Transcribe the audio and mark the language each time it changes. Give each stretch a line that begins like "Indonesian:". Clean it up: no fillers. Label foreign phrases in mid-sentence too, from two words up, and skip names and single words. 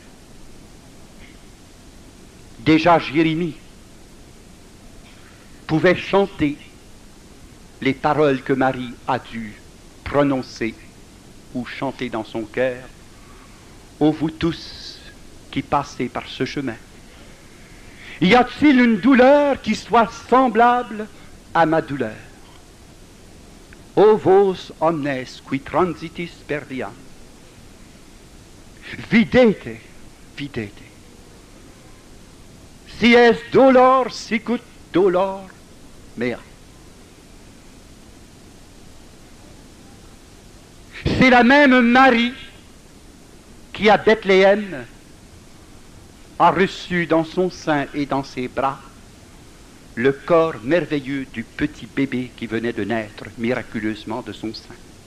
French: Déjà Jérémie pouvait chanter les paroles que Marie a dû prononcer ou chanter dans son cœur. Ô vous tous qui passez par ce chemin, y a-t-il une douleur qui soit semblable à ma douleur?
Latin: O vos omnes qui transitis per viam, videte, videte. Si es dolor, sicut dolor mea.
French: C'est la même Marie qui, à Bethléem, a reçu dans son sein et dans ses bras le corps merveilleux du petit bébé qui venait de naître miraculeusement de son sein.